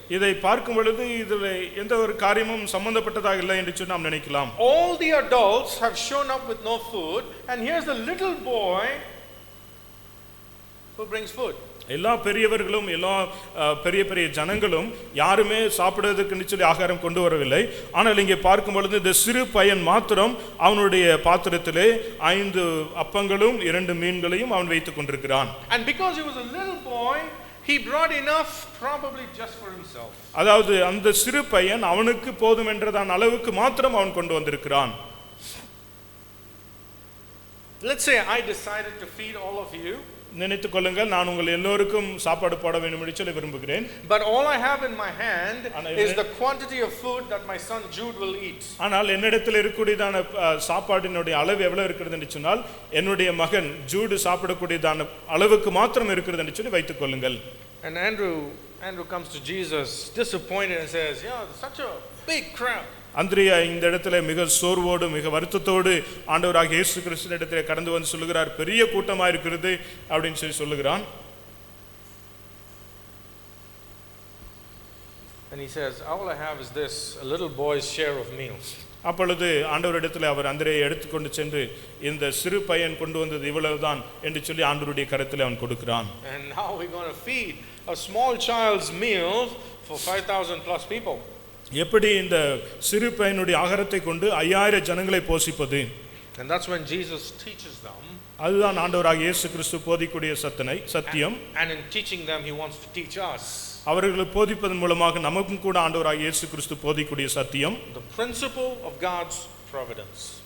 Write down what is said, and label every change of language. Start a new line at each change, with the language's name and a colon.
Tamil: இதை பார்க்கும் பொழுது இதில் எந்த ஒரு காரியமும் சம்பந்தப்பட்டதாக இல்லை என்று சொல்லி நாம் நினைக்கலாம்.
English: All the adults have shown up with no food, and here's the little boy who brings food.
Tamil: எல்லா பெரியவர்களும் எல்லா பெரிய பெரிய ஜனங்களும் யாருமே சாப்பிடுவதற்கு சொல்லி ஆகாரம் கொண்டு வரவில்லை. ஆனால் இங்கே பார்க்கும் பொழுது இந்த சிறு பையன் மாத்திரம் அவனுடைய பாத்திரத்திலே 5 அப்பங்களும் 2 மீன்களையும் அவன் வைத்துக் கொண்டிருக்கிறான்.
English: And because he was a little boy, he brought enough probably just for himself.
Tamil: அதாவது அந்த சிறு பையன் அவனுக்கு போதும் என்றதான அளவுக்கு மாத்திரம் அவன் கொண்டு வந்திருக்கிறான்.
English: Let's say I decided to feed all of you.
Tamil: நினைத்துக் கொள்ளுங்கள், நான் உங்கள் எல்லோருக்கும் சாப்பாடு போட வேண்டும் என்று சொல்லி விரும்புகிறேன்.
English: But all I have in my hand is the quantity of food that my son Jude will eat.
Tamil: ஆனால் என்னிடத்தில் இருக்கக்கூடியதான சாப்பாட்டினுடைய அளவு எவ்வளவு இருக்கிறது என்று சொன்னால், என்னுடைய மகன் ஜூடு சாப்பிடக்கூடியதான அளவுக்கு மாத்திரம் இருக்கிறது என்று சொல்லி வைத்துக் கொள்ளுங்கள்.
English: And Andrew comes to Jesus disappointed and says, "Yeah, such a big crowd."
Tamil: அந்திரியா இந்த இடத்துல மிக சோர்வோடு மிக வருத்தத்தோடு ஆண்டவராகிய இயேசு கிறிஸ்துவின் இடத்துல கடந்து வந்து சொல்லுகிறார், பெரிய கூட்டமா இருக்கிறது அப்படின்னு சொல்லி சொல்லுகிறான்.
English: And he says, all I have is this, a little boy's share of meals.
Tamil: அப்பொழுது ஆண்டவரிடத்தில் அவர் அந்திரையை எடுத்துக்கொண்டு சென்று இந்த சிறு பையன் கொண்டு வந்தது இவ்வளவுதான் என்று சொல்லி ஆண்டவருடைய கரத்தில் அவன் கொடுக்கிறான்.
English: And now we're going to feed a small child's meal for 5,000 plus people.
Tamil: எப்படி இந்த சிறு பையனுடைய ஆகாரத்தை கொண்டு 5000 ஜனங்களை போஷிப்பது.
English: And that's when Jesus teaches them.
Tamil: அதுதான் ஆண்டவராகிய இயேசு கிறிஸ்து போதிக்கூடிய சத்தியம்.
English: And in teaching them he wants to teach us.
Tamil: அவர்களுக்கு போதிப்பதன் மூலமாக நமக்கும் கூட ஆண்டவராகிய இயேசு கிறிஸ்து போதிக்கூடிய சத்தியம்.
English: The principle of God's providence.